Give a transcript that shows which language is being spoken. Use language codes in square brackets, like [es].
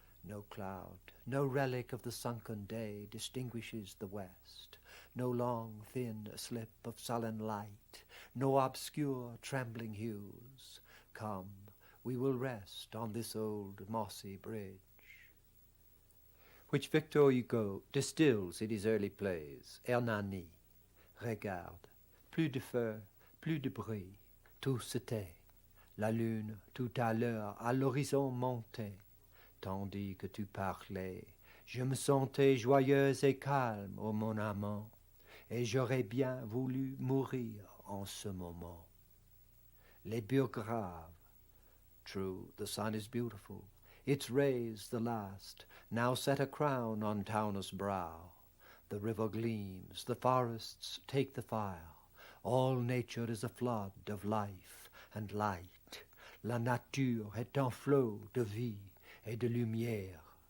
[en] No cloud, no relic of the sunken day distinguishes the west, no long thin slip of sullen light, no obscure trembling hues. Come, we will rest on this old mossy bridge, which Victor Hugo distills in his early plays. [fr] Hernani, regarde, plus de feu, plus de bruit, tout se tait. La lune tout à l'heure à l'horizon montait, tandis que tu parlais, je me sentais joyeuse et calme, ô mon amant, et j'aurais bien voulu mourir en ce moment. Les biographes, [en] true, the sun is beautiful, its rays, the last, now set a crown on Taunus' brow. The river gleams, the forests take the fire. All nature is a flood of life and light. [fr] La nature est un flot de vie et de lumière.